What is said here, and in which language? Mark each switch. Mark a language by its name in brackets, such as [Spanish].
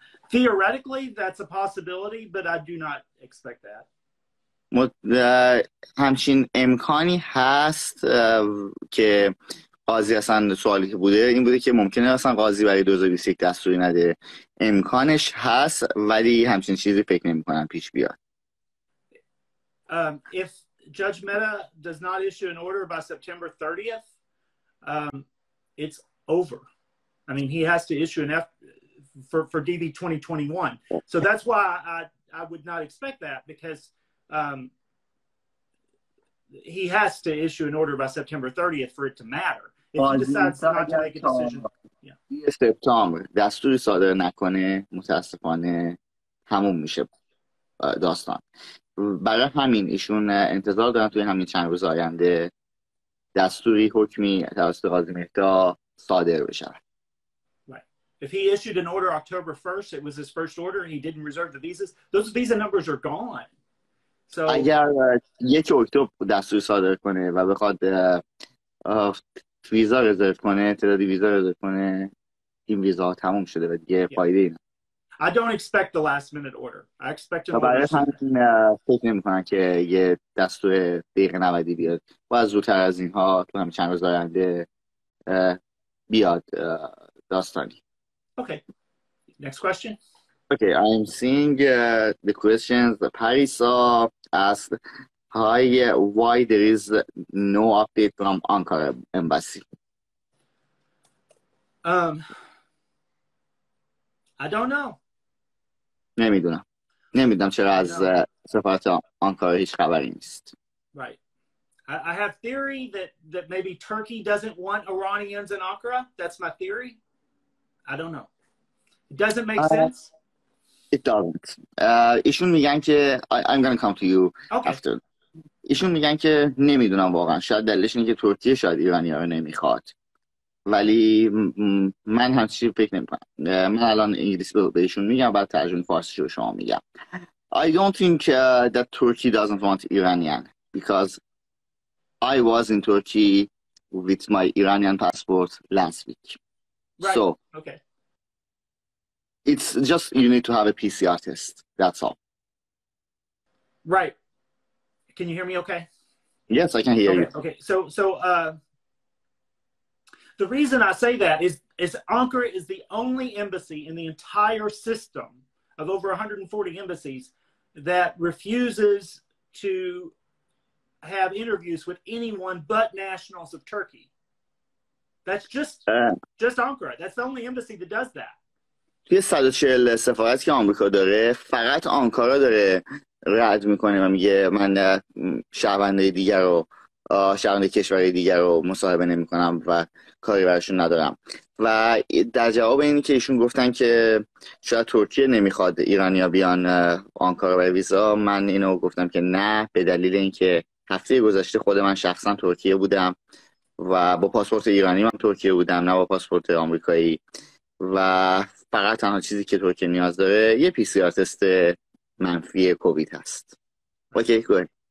[English] Theoretically, that's a possibility, but I do not expect that. [Persian] همچین امکانی هست که قاضی اصلا سوالی که بوده این بوده که ممکنه اصلا قاضی برای 2021 دستوری نده. امکانش هست ولی همچین چیزی فکر نمی کنم پیش بیاد. [English] If Judge Mehta does not issue an order by September 30th, it's over. I mean, he has to issue an for DV2021. So that's why I would not expect that, because he has to issue an order by September 30th for it to matter. If he decides not to make a decision, yeah. [Persian] سپتامبر دستوری صادر نکنه متاسفانه تموم میشه داستان. برای همین ایشون انتظار دارن توی همین چند روز آینده دستوری حکمی توسط قاضی مهتا صادر بشه. [English] Right. If he issued an order October 1st, it was his first order and he didn't reserve the visas, those visa numbers are gone. So [Persian] اگر 1 اکتبر دستوری صادر کنه و بخواد ویزا رزرو کنه، تعدادی ویزا رزرو کنه، این ویزا تموم شده و دیگه فایده ای نداره. [English] I don't expect the last minute order. I expect an order. [Persian] برای همین فکر نمی‌کنم که یه دستور دقیقه 90 بیاد. باید زودتر از اینها تو همین چند روز آینده بیاد داستانی. [English] Okay. Next question. Okay, I'm seeing the questions. Parisa asked, "Hi, why there is no update from Ankara embassy?" I don't know. [Persian] نمیدونم چرا از سفارت آنکارا هیچ خبری نیست. [English] Right. I have theory that maybe Turkey doesn't want Iranians in Ankara. That's my theory. I don't know. It doesn't make sense. It doesn't. [Persian] ایشون میگن که [English] I'm gonna come to you after. [Persian] ایشون میگن که نمیدونم واقعا، شاید دلیلش اینه که ترکیه شاید ایرانی‌ها رو نمیخواد، ولی من همچین فکر نمی‌کنم. من الان انگلیسی بهشون میگم بعد ترجمه فارسی رو شما میگم. [English] I don't think that Turkey doesn't want Iranian because I was in Turkey with my Iranian passport last week. Right. So okay. It's just you need to have a PCR test. That's all. Right. Can you hear me okay? Yes, I can hear you. Okay. So the reason I say that is Ankara is the only embassy in the entire system of over 140 embassies that refuses to have interviews with anyone but nationals of Turkey. That's just Ankara. That's the only embassy that does that. [Persian] توی 140 سفارت که آمریکا داره فقط آنکارا داره رد میکنه و میگه من شهروندای دیگر رو شهروندای کشورهای دیگر رو مصاحبه نمیکنم و کاری براشون ندارم. و در جواب اینی که ایشون گفتن که شاید ترکیه نمیخواد ایرانیا بیان آنکارا برای ویزا، من اینو گفتم که نه، به دلیل اینکه هفته گذشته خود من شخصا ترکیه بودم و با پاسپورت ایرانی من ترکیه بودم، نه با پاسپورت آمریکایی، و فقط تنها چیزی که ترکیه نیاز داره یه PCR تست منفی کووید هست. اوکی، گوه.